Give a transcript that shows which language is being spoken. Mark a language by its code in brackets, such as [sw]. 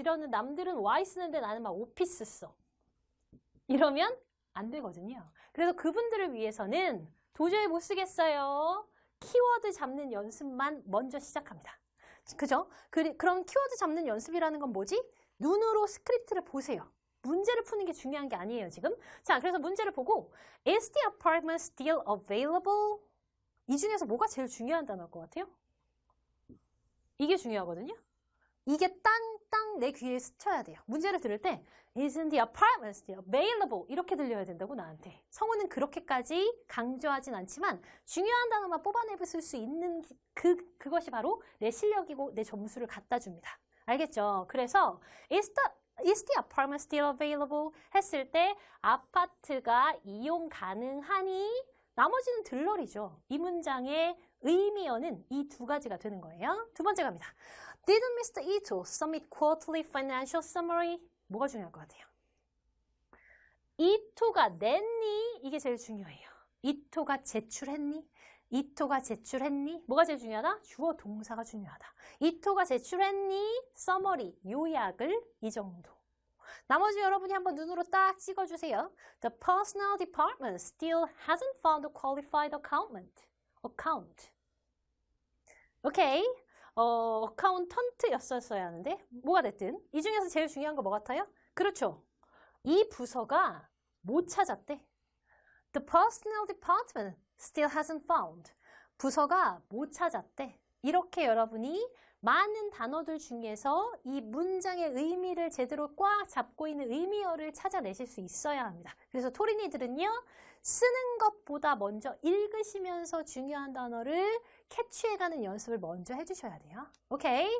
[ko] 이러는 남들은 why 쓰는데 나는 막 오피스 써. 이러면 안 되거든요. 그래서 그분들을 위해서는 도저히 못 쓰겠어요. 키워드 잡는 연습만 먼저 시작합니다. 그죠? 그럼 키워드 잡는 연습이라는 건 뭐지? 눈으로 스크립트를 보세요. 문제를 푸는 게 중요한 게 아니에요, 지금. 자, 그래서 문제를 보고 [en] Is the apartment still available? [ko] 이 중에서 뭐가 제일 중요한 단어일 것 같아요? 이게 중요하거든요. 이게 땅땅 내 귀에 스쳐야 돼요. 문제를 들을 때 [en] Isn't the apartment still available? [ko] 이렇게 들려야 된다고 나한테. 성우는 그렇게까지 강조하진 않지만 중요한 단어만 뽑아내볼 수 있는 그것이 바로 내 실력이고 내 점수를 갖다 줍니다. 알겠죠? 그래서 [en] Is the apartment still available? [ko] 했을 때 아파트가 이용 가능하니? 나머지는 들러리죠. 이 문장의 의미어는 이 두 가지가 되는 거예요. 두 번째 갑니다. [en] Didn't Mr. Ito submit quarterly financial summary? [ko] 뭐가 중요할 것 같아요? 이토가 냈니? 이게 제일 중요해요. 이토가 제출했니? 이토가 제출했니? 뭐가 제일 중요하다? 주어 동사가 중요하다. 이토가 제출했니? 서머리, 요약을 이 정도. 나머지 여러분이 한번 눈으로 딱 찍어주세요. [en] The personnel department still hasn't found a qualified accountant. [ko] 오케이. 어카운턴트였었어야 하는데 뭐가 됐든 이 중에서 제일 중요한 거 뭐 같아요? 그렇죠. 이 부서가 못 찾았대. [en] The personnel department still hasn't found. [ko] 부서가 못 찾았대. 이렇게 여러분이 많은 단어들 중에서 이 문장의 의미를 제대로 꽉 잡고 있는 의미어를 찾아내실 수 있어야 합니다. 그래서 토린이들은요. 쓰는 것보다 먼저 읽으시면서 중요한 단어를 캐치해가는 연습을 먼저 해주셔야 돼요. 오케이?